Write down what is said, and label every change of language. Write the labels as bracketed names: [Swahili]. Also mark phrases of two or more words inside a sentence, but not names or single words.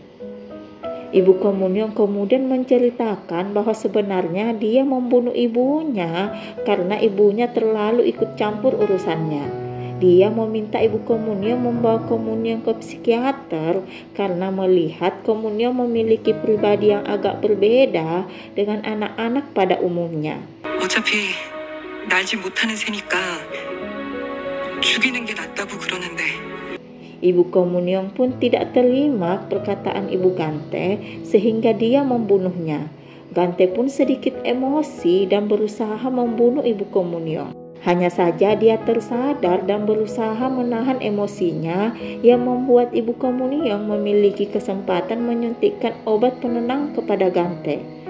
[Indonesian] Ibu Komunyong kemudian menceritakan bahwa sebenarnya dia membunuh ibunya karena ibunya terlalu ikut campur urusannya. Dia meminta ibu Komunyong membawa Komunyong ke psikiater karena melihat Komunyong memiliki pribadi yang agak berbeda dengan anak-anak pada umumnya. [Korean] 어차피 날지 못하는 새니까 죽이는 게 낫다고 그러는데. [Indonesian] Ibu Komunyong pun tidak terima perkataan ibu Gante sehingga dia membunuhnya. Gante pun sedikit emosi dan berusaha membunuh ibu Komunyong. Hanya saja dia tersadar dan berusaha menahan emosinya yang membuat ibu Komunyong memiliki kesempatan menyuntikkan obat penenang kepada Gante.